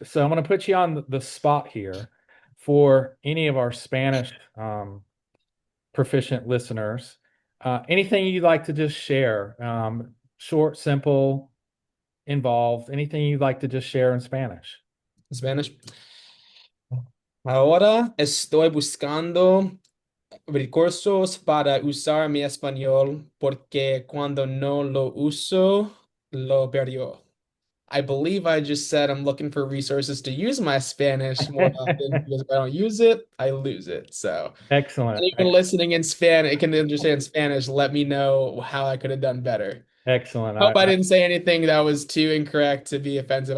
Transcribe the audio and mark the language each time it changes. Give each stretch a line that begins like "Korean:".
English: So I'm going to put you on the spot here for any of our Spanish proficient listeners. Anything you'd like to just share? Short, simple, involved, anything you'd like to just share in Spanish? Spanish.
Spanish: Ahora estoy buscando recursos para usar mi español porque cuando no lo uso, lo perdió.
English: I believe I just said I'm looking for resources to use my Spanish more often because if I don't use it, I lose it. So Excellent. anyone listening in Spanish can understand Spanish, let me know how I could have done better. Excellent. Hope I didn't say anything that was too incorrect to be offensive.